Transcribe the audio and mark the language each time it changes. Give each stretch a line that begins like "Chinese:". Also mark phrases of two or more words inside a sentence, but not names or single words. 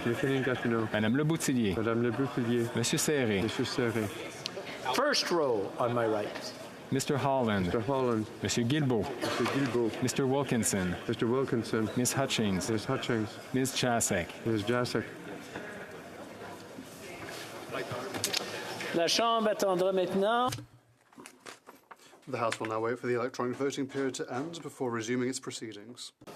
French: McKinnon-Gatineau. Madame Le Boutillier. Madame Le Boutillier. Monsieur Serré. Monsieur Serré.
English: First row on my right. Mr. Holland. Mr. Holland.
French: Monsieur Guilbeault.
English: Mr. Guilbeault. Mr. Wilkinson. Mr. Wilkinson. Miss Hutchings. Ms. Hutchings. Ms. Chasek. Ms. Jasek.
French: La Chambre attendra maintenant.
English: The House will now wait for the electronic voting period to end before resuming its proceedings.